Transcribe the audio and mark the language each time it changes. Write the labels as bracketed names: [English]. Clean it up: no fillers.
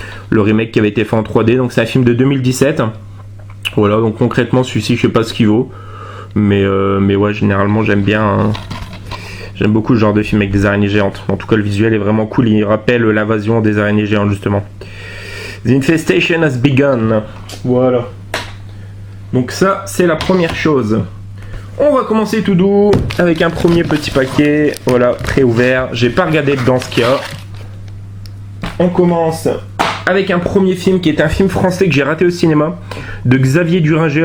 [French] Le remake qui avait été fait en 3D, donc c'est un film de 2017. Voilà, donc concrètement celui-ci je sais pas ce qu'il vaut. Mais ouais, généralement j'aime bien, hein. J'aime beaucoup ce genre de film avec des araignées géantes. En tout cas le visuel est vraiment cool, il rappelle l'invasion des araignées géantes justement. [English] The infestation has begun. [French] Voilà. Donc ça c'est la première chose. On va commencer tout doux avec un premier petit paquet. Voilà, préouvert. J'ai pas regardé dedans ce qu'il y a. On commence avec un premier film qui est un film français que j'ai raté au cinéma, de Xavier Duringer.